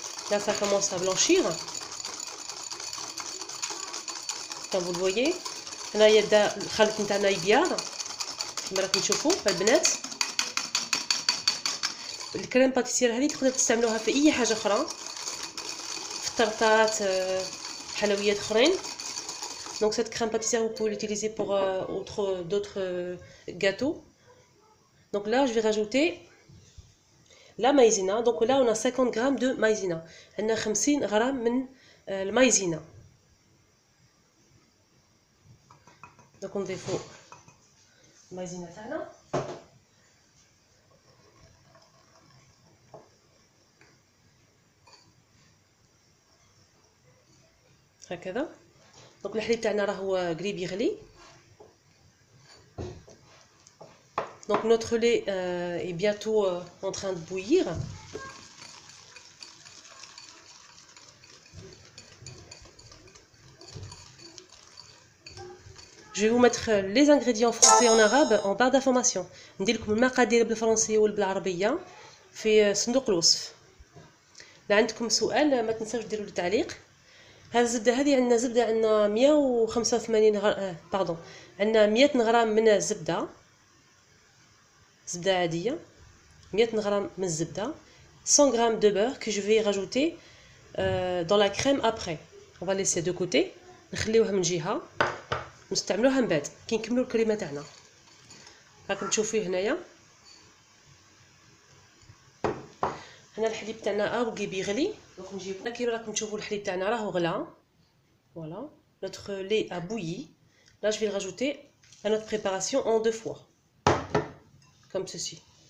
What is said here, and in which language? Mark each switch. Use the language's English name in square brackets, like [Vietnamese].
[French] Là ça commence à blanchir comme vous le voyez. [Arabic] هنايا بدا الخلط نتاعنا يبيض كما راكم تشوفوا البنات. الكريم باتيسير هذه تقدروا تستعملوها في اي حاجه اخرى، في الطرطات، حلويات اخرين. [French] Donc cette crème pâtissière vous pouvez l'utiliser pour d'autres gâteaux. Donc là je vais rajouter la maïzena. Donc là on a 50 grammes de maïzena. [Arabic] عندنا 50 غرام من المايزينا. Donc نضيفو المايزينا تاعنا. هكذا. دونك الحليب تاعنا راهو قريب يغلي. [French] Donc notre lait est bientôt en train de bouillir. Je vais vous mettre les ingrédients français et en arabe en barre d'information. [Arabic] ندير لكم المقادير بالفرنسيه وبالعربيه في صندوق الوصف. لا عندكم سؤال ما تنساوش ديروا لي تعليق. هذه الزبده هذه عندنا زبده، عندنا 185 غرام عندنا 100 غرام من الزبده، زبده عاديه، 100 غرام من الزبده، 100 غرام [French] de beurre que je vais rajouter dans la crème après. On va laisser de côté، [Arabic] نخليوها من جهه نستعملوها من بعد كي نكملوا الكريمه تاعنا. راكم تشوفوه هنايا، هنا الحليب تاعنا باقي بيغلي. دونك نجيبو كي راكم تشوفوا الحليب تاعنا راهو غلا. [French] Voilà, notre lait a bouilli. Là je vais le rajouter à notre préparation en 2 fois, comme ceci.